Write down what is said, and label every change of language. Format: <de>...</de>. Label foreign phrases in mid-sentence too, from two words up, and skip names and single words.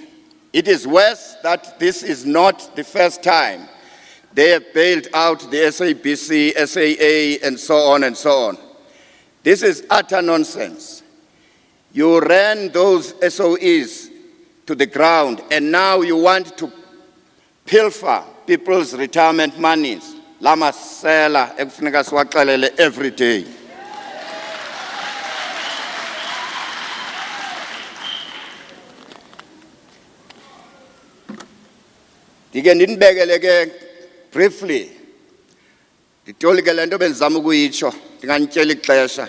<en>It is worse that this is not the first time they have bailed out the SABC, SAA, and so on and so on. This is utter nonsense. You ran those SOEs to the ground, and now you want to pilfer people's retirement monies.</en> <xh>Lama sela ekufuneka siwaxelele</xh> <en>every day.</en> <xh>Ndike ndinibekele ke briefly. Nditolike le nto bendizama ukuyitsho, ndinganityela ixesha.</xh>